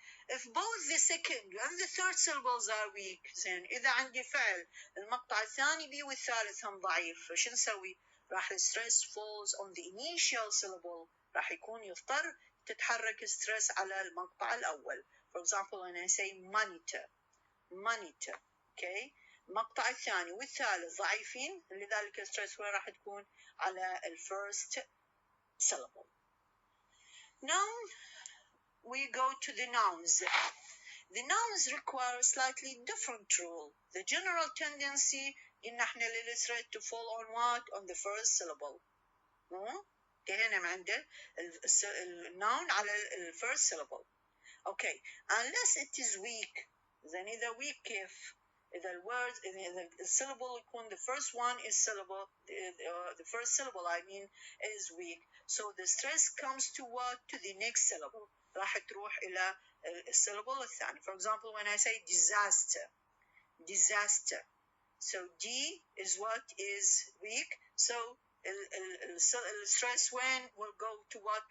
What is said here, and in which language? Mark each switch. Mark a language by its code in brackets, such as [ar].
[en] If both the second and the third syllables are weak [ar] زين إذا عندي فعل المقطع الثاني بي والثالث هم ضعيف فشو نسوي؟ راح الستريس [en] falls on the initial syllable، [ar] راح يكون يضطر تتحرك ستريس على المقطع الأول. [en] For example when I say monitor okay [ar] المقطع الثاني والثالث ضعيفين لذلك الستريس وين راح تكون على الفيرست syllable. [en] Now we go to the nouns. The nouns require a slightly different rule. The general tendency [ar] إن احنا للستريس [en] to fall on what? On the first syllable. [ar] هنا عنده الnoun على الفيرست syllable. [en] Okay, unless it is weak. then [ar] إذا weak كيف؟ [en] إذا الword إذا الsyllable يكون the first one is syllable the first syllable I mean is weak, so the stress comes to what? To the next syllable. [ar] راح تروح إلى الsyllable الثاني. [en] For example when I say disaster so D is what is weak, so the stress when will go to what?